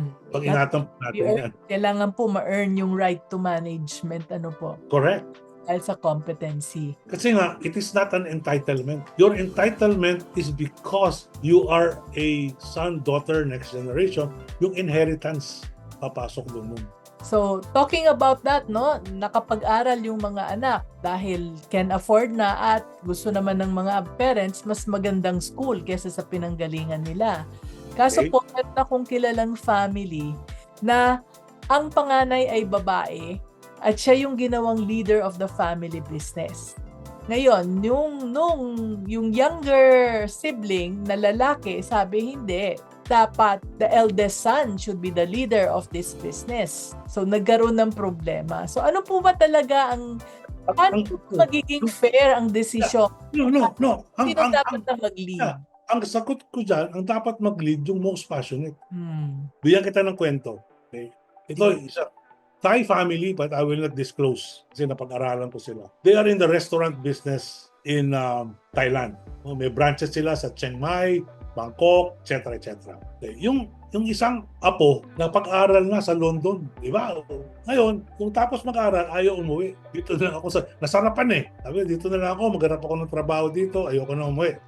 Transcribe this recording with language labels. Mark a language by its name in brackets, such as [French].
[Filipino] Pag-ingatan po natin yan. Kailangan po ma-earn yung right to management, ano po, [English] Correct. [Filipino] dahil sa competency. Kasi nga, [English] it is not an entitlement. Your entitlement is because you are a son, daughter, next generation. [Filipino] Yung inheritance, papasok doon. So, talking about that, no, nakapag-aral yung mga anak dahil can afford na at gusto naman ng mga parents mas magandang school kaysa sa pinanggalingan nila. Kaso [English] Okay. [Filipino] po, meron akong kilalang family na ang panganay ay babae at siya yung ginawang leader of the family business. Ngayon, yung younger sibling na lalaki, sabi hindi. [English] Dapat the eldest son should be the leader of this business. [Filipino] So, nagkaroon ng problema. So, ano po ba talaga paano magiging fair ang desisyon? [English] No. [Filipino] Sino dapat na mag-lead? Ang sagot ko dyan, ang dapat mag-lead yung most passionate. Hmm. Bigyan kita ng kwento. Okay? Ito, isa. [English] Thai family, but I will not disclose [Filipino] kasi napag-aralan ko sila. [English] They are in the restaurant business in Thailand. [Filipino] May branches sila sa Chiang Mai, Bangkok, etc. etc. Okay. Yung isang apo, napag-aral na sa London. Diba? Ngayon, kung tapos mag-aral, ayaw umuwi. Dito na ako nasarapan eh. Sabi, dito na lang ako, maghanap ako ng trabaho dito, ayoko na umuwi.